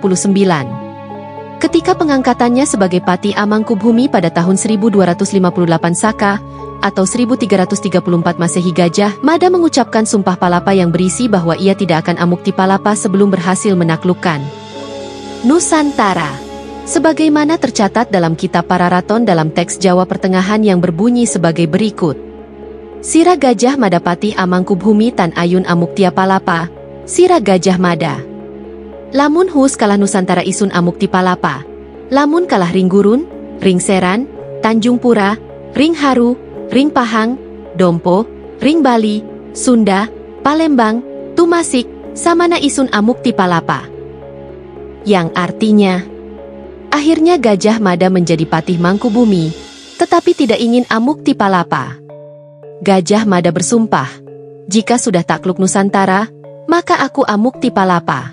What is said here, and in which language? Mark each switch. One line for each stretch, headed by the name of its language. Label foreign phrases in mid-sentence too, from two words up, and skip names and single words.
Indonesian: Ketika pengangkatannya sebagai Patih Amangkubumi pada tahun 1258 Saka atau 1334 Masehi, Gajah Mada mengucapkan sumpah palapa yang berisi bahwa ia tidak akan
Kawi: amukti palapa
Indonesian: sebelum berhasil menaklukkan Nusantara. Sebagaimana tercatat dalam kitab Pararaton dalam teks Jawa Pertengahan yang berbunyi sebagai berikut.
Kawi: Sira Gajah Mada Patih Amangkubumi Tan Ayun Amuktia Palapa, Sira Gajah Mada. Lamun hus kalah Nusantara isun amukti palapa. Lamun kalah Ring Gurun, Ring Seran, Tanjung Pura, Ring Haru, Ring Pahang, Dompo, Ring Bali, Sunda, Palembang, Tumasik, samana isun amukti palapa.
Indonesian: Yang artinya, akhirnya Gajah Mada menjadi Patih Mangkubumi, tetapi tidak ingin
Kawi: amukti palapa.
Indonesian: Gajah Mada bersumpah, jika sudah takluk Nusantara, maka aku
Kawi: amukti palapa.